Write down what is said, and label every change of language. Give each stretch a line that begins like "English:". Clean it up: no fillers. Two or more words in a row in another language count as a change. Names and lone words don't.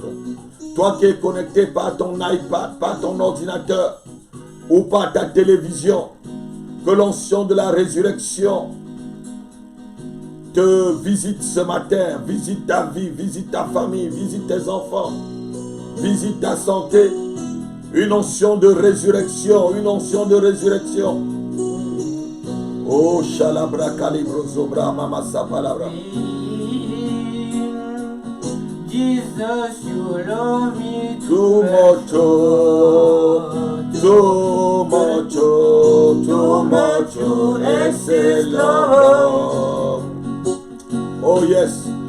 French: Toi qui es connecté par ton iPad, par ton ordinateur ou par ta télévision, que l'onction de la résurrection te visite ce matin, visite ta vie, visite ta famille, visite tes enfants, visite ta santé. Une onction de résurrection, une onction de résurrection. Oh, shalabra calibro zobra mama sapalabra.
English: Jesus, you love me Too much, too much, too much, excess love. Oh yes.